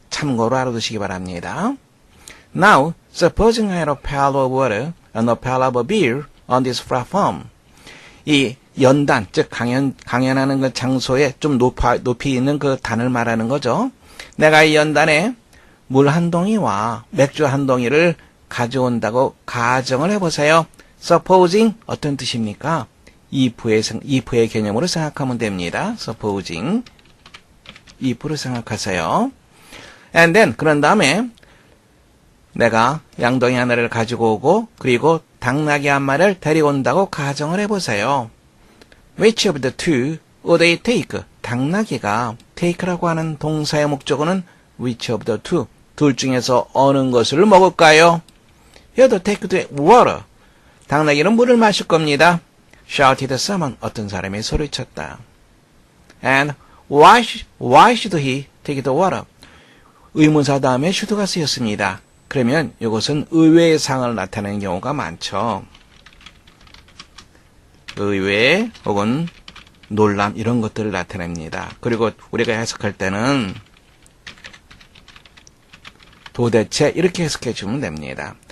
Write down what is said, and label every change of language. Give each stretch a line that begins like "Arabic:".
Korean: 참고로 알아두시기 바랍니다.
English: Now, supposing I had a pail of water and a pail of beer on this platform.
Korean: 이 연단, 즉 강연하는 그 장소에 좀 높이 있는 그 단을 말하는 거죠. 내가 이 연단에 물 한 동이와 맥주 한 동이를 가져온다고 가정을 해보세요. supposing 어떤 뜻입니까? if의 개념으로 생각하면 됩니다. supposing if를 생각하세요.
English: and then
Korean: 그런 다음에 내가 양동이 하나를 가지고 오고 그리고 당나귀 한 마리를 데려온다고 가정을 해보세요.
English: Which of the two would they take?
Korean: 당나귀가 take라고 하는 동사의 목적어는 which of the two? 둘 중에서 어느 것을 먹을까요?
English: Here to take the water.
Korean: 당나귀는 물을 마실 겁니다.
English: Shouted someone.
Korean: 어떤 사람이 소리쳤다.
English: And why should he take the water?
Korean: 의문사 다음에 should가 쓰였습니다. 그러면 이것은 의외의 상을 나타내는 경우가 많죠. 의외 혹은 놀람 이런 것들을 나타냅니다. 그리고 우리가 해석할 때는 도대체 이렇게 해석해 주면 됩니다.